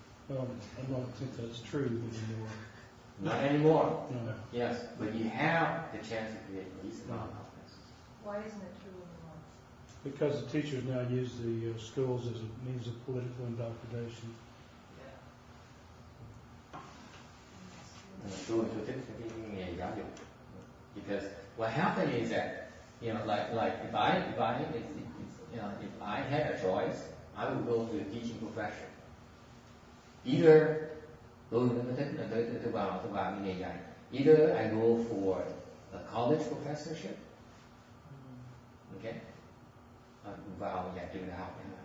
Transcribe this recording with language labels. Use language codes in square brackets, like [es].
[en] I don't think that's true anymore. Not anymore. No. Yes, but you have the chance to create the least amount of offenses. Why isn't it true anymore? Because the teachers now use the schools as a means of political indoctrination. [vi] Tôi thích cái nghề giáo dục. [en] Because what happened is that, like if I had a choice, I would go to the teaching profession. [vi] Either tôi thích là tôi vào cái nghề dạy. [en] Either I go for a college professorship, okay, [vi] vào dạy trường đại học.